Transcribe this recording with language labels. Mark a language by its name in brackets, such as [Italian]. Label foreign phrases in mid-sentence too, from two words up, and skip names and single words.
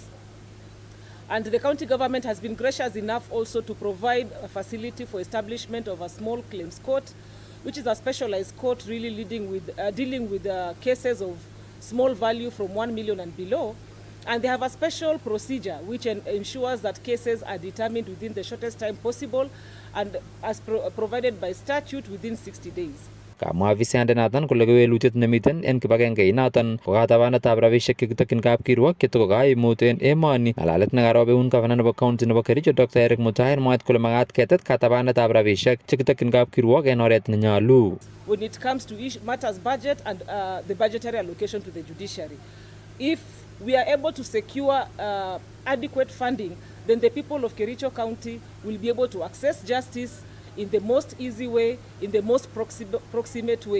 [English] And the county government has been gracious enough also to provide a facility for establishment of a small claims court, which is a specialized court really dealing with cases of small value from 1 million and below. And they have a special procedure which ensures that cases are determined within the shortest time possible and as provided by statute within 60 days. [Kalenjin] Kamwa afisayandenoton kole kewelutiet nemiten en kibagenge inoton ko katabanetab rabisiek chekitokyin kapkirwok chetoko kaimut en emoni. Ng'alalet nekarob eun gavana nebo county nebo Kericho Dr. Eric Mutai mwaat kole makat ketet katabanetab rabisiek chekitokyin kapkirwok en oret nenyolu. [English] When it comes to matters budget and the budgetary allocation to the judiciary, if we are able to secure adequate funding, then the people of Kericho County will be able to access justice in the most easy way, in the most proximate way.